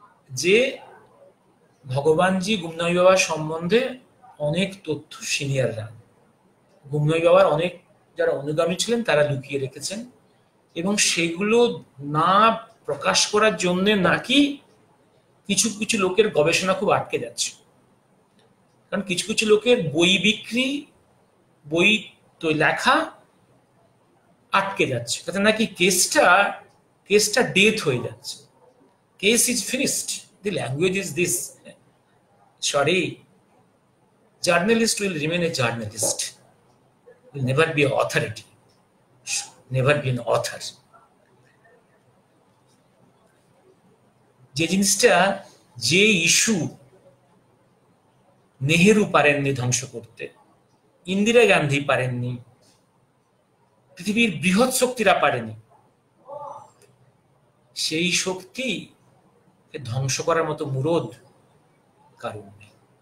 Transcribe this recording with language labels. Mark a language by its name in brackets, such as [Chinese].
[Bangla] যে ভগবানজি গুমনামি বাবার সম্বন্ধে অনেক তথ্য সিনিয়ররা, গুমনামি বাবার অনেক যারা অনুগামী ছিলেন তারা লুকিয়ে রেখেছেন, এবং সেগুলো না প্রকাশ করার জন্য নাকি কিছু কিছু লোকের গবেষণা খুব আটকে যাচ্ছে। কারণ কিছু কিছু লোকের বই বিক্রি, বই তো লেখা আটকে যাচ্ছে, তাতে নাকি কেসটা ডেথ হয়ে যাচ্ছে। [English] Case is finished, the language is this, sorry, journalist will remain a journalist, will never be an authority, never be an author. [Bangla] যে জিনিসটা, যে ইস্যু নেহেরু পারেননি ধ্বংস করতে, ইন্দিরা গান্ধী পারেননি, পৃথিবীর বৃহৎ শক্তিরা পারেনি, সেই শক্তি ধ্বংস করার মতো মুরদ কারণ নেই।